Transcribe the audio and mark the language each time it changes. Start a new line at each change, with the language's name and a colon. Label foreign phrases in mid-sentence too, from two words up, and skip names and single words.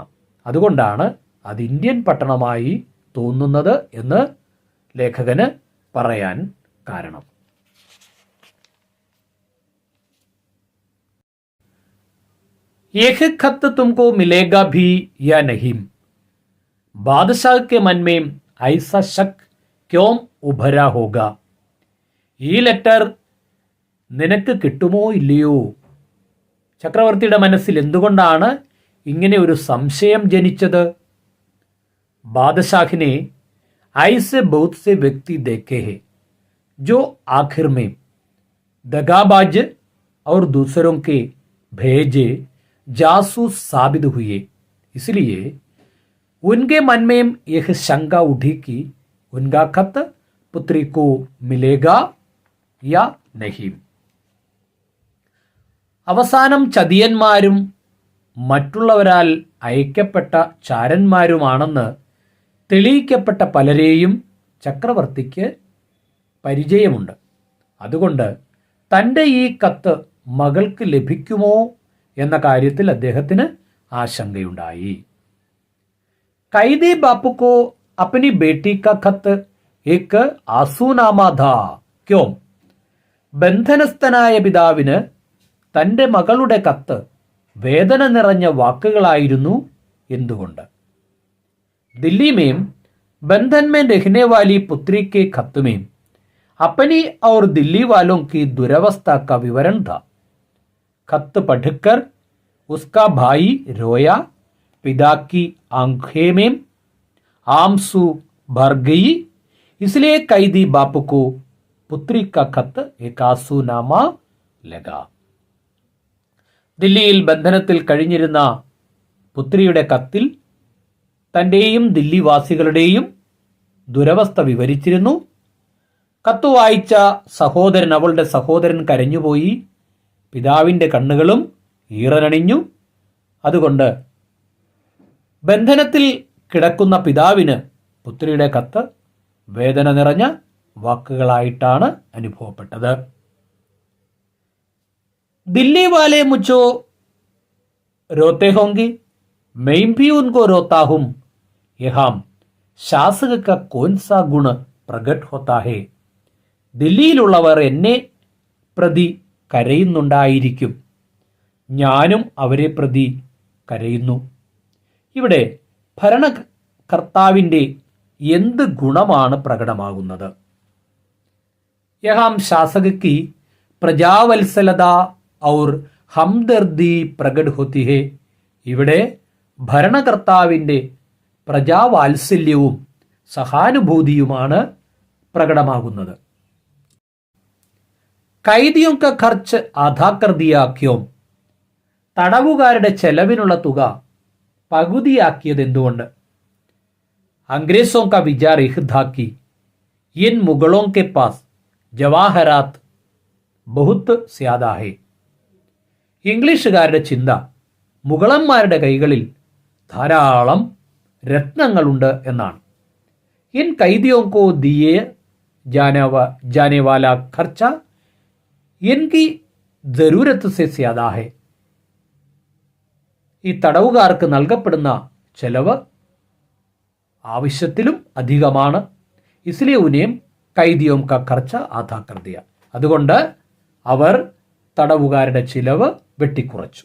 Malayalam: അതുകൊണ്ടാണ് അത് ഇന്ത്യൻ പട്ടണമായി തോന്നുന്നത് എന്ന് ലേഖകന് പറയാൻ കാരണം.
Hindi: एक खत तुमको मिलेगा भी या नहीं. बादशाह के मन में ऐसा शक क्यों उभरा होगा?
Malayalam: ഈ ലെറ്റർ നിനക്ക് കിട്ടുമോ ഇല്ലയോ? ചക്രവർത്തിയുടെ മനസ്സിൽ എന്തുകൊണ്ടാണ് ഇങ്ങനെ ഒരു സംശയം ജനിച്ചത്?
Hindi: बादशाह ने ऐसे बहुत से व्यक्ति देखे हैं जो आखिर में दगाबाज और दूसरों के भेजे जासूस साबित हुए, इसलिए उनके मन में यह शंका उठी कि उनका खत पुत्री को मिलेगा या नहीं.
Malayalam: അവസാനം ചതിയന്മാരും മറ്റുള്ളവരാൽ അയക്കപ്പെട്ട ചാരന്മാരുമാണെന്ന് തെളിയിക്കപ്പെട്ട പലരെയും ചക്രവർത്തിക്ക് പരിചയമുണ്ട്. അതുകൊണ്ട് തൻ്റെ ഈ കത്ത് മകൾക്ക് ലഭിക്കുമോ എന്ന കാര്യത്തിൽ അദ്ദേഹത്തിന് ആശങ്കയുണ്ടായി.
Hindi: कैदी बापू को अपनी बेटी का खत एक आसूनामा था क्यों?
Malayalam: ബന്ധനസ്ഥനായ പിതാവിന് തൻ്റെ മകളുടെ കത്ത് വേദന നിറഞ്ഞ വാക്കുകളായിരുന്നു. എന്തുകൊണ്ട്?
Hindi: दिल्ली में बंधन में रहने वाली पुत्री के खत में अपनी और दिल्ली वालों की दुरवस्था का विवरण था. खत पढ़कर उसका भाई रोया. पिता की आंखें में आंसू भर गई. इसलिए कैदी बापू को पुत्री का खत एक आसूनामा लगा.
Malayalam: ദില്ലിയിൽ ബന്ധനത്തിൽ കഴിഞ്ഞിരുന്ന പുത്രിയുടെ കത്തിൽ തൻ്റെയും ദില്ലിവാസികളുടെയും ദുരവസ്ഥ വിവരിച്ചിരുന്നു. കത്ത് വായിച്ച സഹോദരൻ, അവളുടെ സഹോദരൻ കരഞ്ഞുപോയി. പിതാവിൻ്റെ കണ്ണുകളും ഈറനണിഞ്ഞു. അതുകൊണ്ട് ബന്ധനത്തിൽ കിടക്കുന്ന പിതാവിന് പുത്രിയുടെ കത്ത് വേദന നിറഞ്ഞ വാക്കുകളായിട്ടാണ് അനുഭവപ്പെട്ടത്.
Hindi: दिल्ली वाले मुझो रोते होंगे, मैं भी उनको रोता हूं. यहाँ शासक का कौन सा गुण प्रकट होता है?
Malayalam: ദില്ലിയിലുള്ളവർ എന്നെ പ്രതി കരയുന്നുണ്ടായിരിക്കും, ഞാനും അവരെ പ്രതി കരയുന്നു. ഇവിടെ ഭരണകർത്താവിൻ്റെ എന്ത് ഗുണമാണ് പ്രകടമാകുന്നത്?
Hindi: यहाँ शासक की प्रजावत्सलता और हमदर्दी प्रकट होती है.
Malayalam: ഇവിടെ ഭരണകർത്താവിൻ്റെ പ്രജാവാത്സല്യവും സഹാനുഭൂതിയുമാണ് പ്രകടമാകുന്നത്.
Hindi: കൈദിയോं का खर्च आधा कर दिया क्यों?
Malayalam: തടവുകാരുടെ ചെലവിനുള്ള തുക പകുതിയാക്കിയത് എന്തുകൊണ്ട്?
Hindi: अंग्रेजों का विचार यह था कि इन मुगलों के पास जवाहरात बहुत ज्यादा है.
Malayalam: ഇംഗ്ലീഷുകാരുടെ ചിന്ത മുഗളന്മാരുടെ കൈകളിൽ ധാരാളം രത്നങ്ങളുണ്ട് എന്നാണ്.
Hindi: इन कैदियों को दिए जाने वाला खर्चा इनकी जरूरत से ज्यादा है.
Malayalam: ഈ തടവുകാർക്ക് നൽകപ്പെടുന്ന ചെലവ് ആവശ്യത്തിലും അധികമാണ്.
Hindi: इसलिए उन्हें कैदियों का खर्चा आधा कर दिया.
Malayalam: അതുകൊണ്ട് അവർ തടവുകാരുടെ ചിലവ് വെട്ടിക്കുറച്ചു.